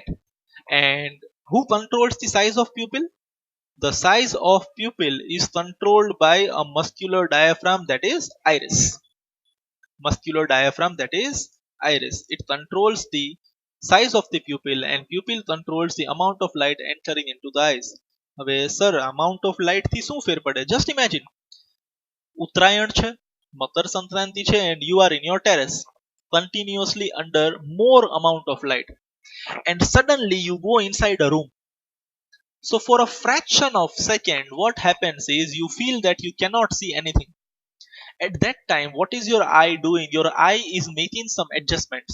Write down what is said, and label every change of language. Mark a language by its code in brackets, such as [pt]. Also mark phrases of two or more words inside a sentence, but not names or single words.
[en] And who controls the size of pupil? The size of pupil is controlled by a muscular diaphragm, that is iris. Muscular diaphragm, that is iris. It controls the size of the pupil and pupil controls the amount of light entering into the eyes. [gu] હવે સર [en] amount of light [gu] થી શું ફેર પડે? [en] Just imagine, [gu] ઉત્તરાયણ છે, મકર સંક્રાંતિ છે, [en] and you are in your terrace continuously under more amount of light, and suddenly you go inside a room. So for a fraction of second, what happens is you feel that you cannot see anything. At that time, what is your eye doing? Your eye is making some adjustments.